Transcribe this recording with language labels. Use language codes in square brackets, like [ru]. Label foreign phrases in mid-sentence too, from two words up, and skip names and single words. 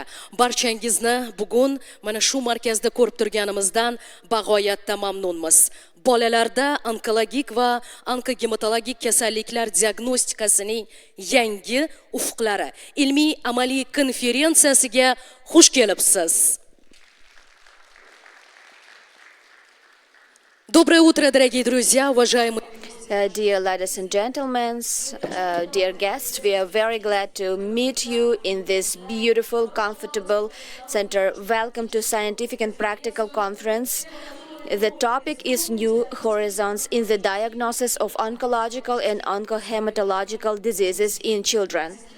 [uz] Barchangizni bugun mana shu markazda ko'rib turganimizdan bag'oyatda mamnunmiz. Bolalarda onkologik va onkohematologik kasalliklar diagnostikasining yangi ufqlari ilmiy amaliy konferensiyasiga xush kelibsiz. [ru] Доброе утро, дорогие друзья, уважаемые. [en] Dear ladies and gentlemen, dear guests, we are very glad to meet you in this beautiful, comfortable center. Welcome to Scientific and Practical Conference. The topic is New Horizons in the Diagnosis of Oncological and Oncohematological Diseases in Children.